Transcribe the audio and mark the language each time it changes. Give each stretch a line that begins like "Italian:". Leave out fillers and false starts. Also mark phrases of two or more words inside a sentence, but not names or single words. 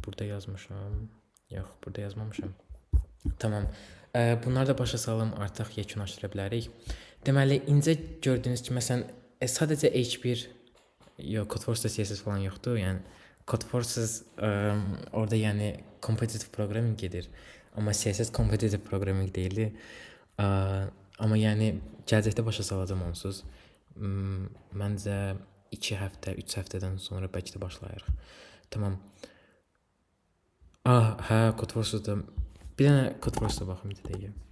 Azerbaijani: Burada yazmışam. Yox, burada yazmamışam. Tamam. Bunları da başa salım, artıq yekunlaşdıra bilərik. Deməli, incə gördüyünüz kimi, məsələn, sadəcə H1, yox, Codeforce CSS falan yoxdur. Yəni Codeforce orada yəni
English: competitive programming
Azerbaijani: gedir. Amma CSS
English: competitive programming
Azerbaijani: deyil. Amma yəni gələcəkdə başa salacağam onsuz. Məncə 2 həftə, 3 həftədən sonra bəlkə də başlayarıq. Tamam. Hə, Codeforce-da bir dənə Codeforce-da baxım bir dəqiqə.